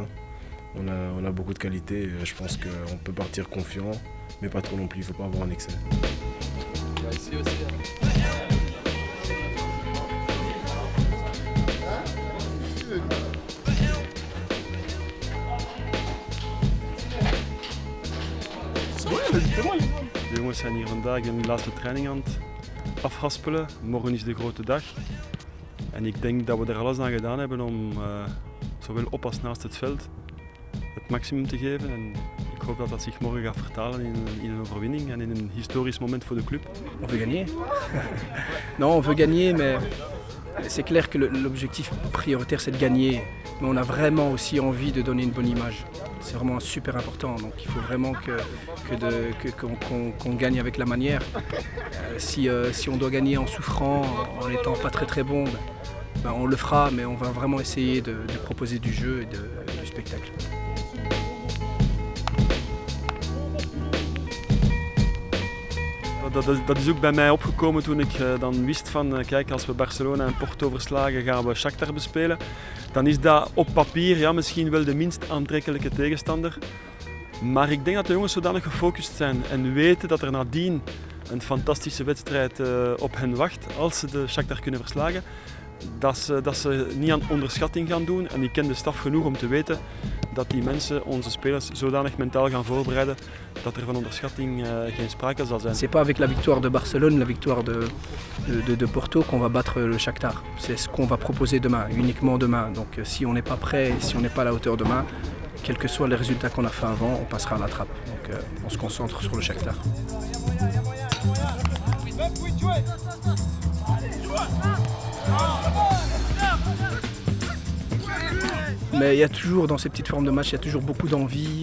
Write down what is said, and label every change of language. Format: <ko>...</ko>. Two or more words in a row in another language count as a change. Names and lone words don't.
<fr>On a beaucoup de qualités et je pense qu'on peut partir confiant, mais pas trop non plus, il ne faut pas avoir un excès. Ici aussi,</fr> <nl>De jongens zijn hier vandaag hun laatste training aan het afhaspelen. Morgen is de grote dag. En ik denk dat we er alles aan gedaan hebben om zowel op als naast het veld het maximum te geven. En ik hoop dat dat zich morgen gaat vertalen in een overwinning en in een historisch moment voor de club.</nl> <fr>On veut gagner. Non, on veut gagner, mais c'est clair que l'objectif prioritaire c'est de gagner. Mais on a vraiment aussi envie de donner une bonne image. C'est vraiment super important. Donc il faut vraiment qu'on gagne avec la manière. Si on doit gagner en souffrant, en n'étant pas très très bon, on le fera, mais on va vraiment essayer de proposer du jeu et du spectacle.</fr> <nl>Dat is ook bij mij opgekomen toen ik dan wist van kijk, als we Barcelona en Porto verslagen gaan we Shakhtar bespelen. Dan is dat op papier ja, misschien wel de minst aantrekkelijke tegenstander. Maar ik denk dat de jongens zodanig gefocust zijn en weten dat er nadien een fantastische wedstrijd op hen wacht als ze de Shakhtar kunnen verslagen. Dat ze niet aan onderschatting gaan doen en ik ken de staf genoeg om te weten dat die mensen, onze spelers, zodanig mentaal gaan voorbereiden dat er van onderschatting geen sprake zal zijn.</nl> <fr>C'est pas avec la victoire de Barcelone, la victoire de Porto qu'on va battre le Shakhtar. C'est ce qu'on va proposer demain, uniquement demain. Donc si on n'est pas prêt, si on n'est pas à la hauteur demain, quels que soient les résultats qu'on a fait avant, on passera à la trappe. Donc on se concentre sur le Shakhtar. Mais il y a toujours, dans ces petites formes de match, il y a toujours beaucoup d'envie.</fr>